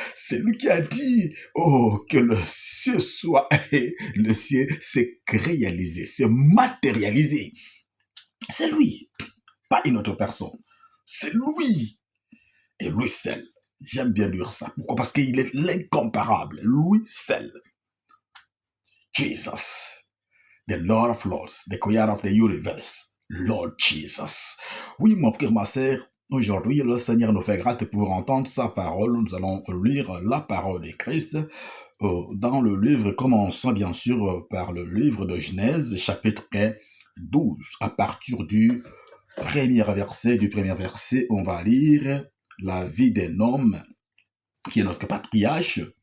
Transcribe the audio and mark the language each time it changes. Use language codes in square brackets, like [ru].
[fr] C'est lui qui a dit, oh, que le ciel soit et le ciel s'est réalisé, s'est matérialisé. C'est lui, pas une autre personne. C'est lui. Et lui seul. J'aime bien lire ça. Pourquoi? Parce qu'il est l'incomparable. Lui seul. Jesus. [en] The Lord of Lords, the Creator of the Universe. Lord Jesus. [fr] Oui, mon frère, ma sœur, aujourd'hui, le Seigneur nous fait grâce de pouvoir entendre sa parole. Nous allons lire la parole de Christ dans le livre, commençant bien sûr par le livre de Genèse, chapitre 12. À partir du premier verset, on va lire la vie d'un homme qui est notre patriarche.